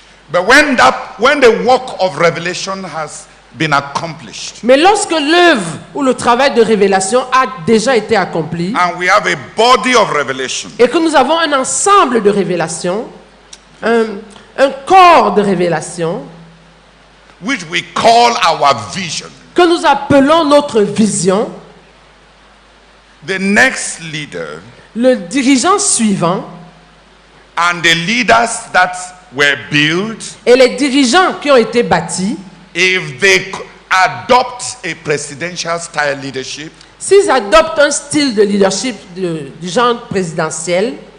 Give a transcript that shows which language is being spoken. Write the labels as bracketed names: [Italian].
[English] But when the work of revelation has been accomplished, [French] Mais lorsque l'œuvre ou le travail de révélation a déjà été accompli [English] and we have a body of revelation, [French] et que nous avons un ensemble de révélations, un corps de révélation [English] which we call our vision, [French] que nous appelons notre vision, [English] the next leader [French] le dirigeant suivant [English] and the leaders that were built, [French] et les dirigeants qui ont été bâtis, [English] if they adopt a presidential style leadership, [French] s'ils adoptent un style de leadership du genre présidentiel,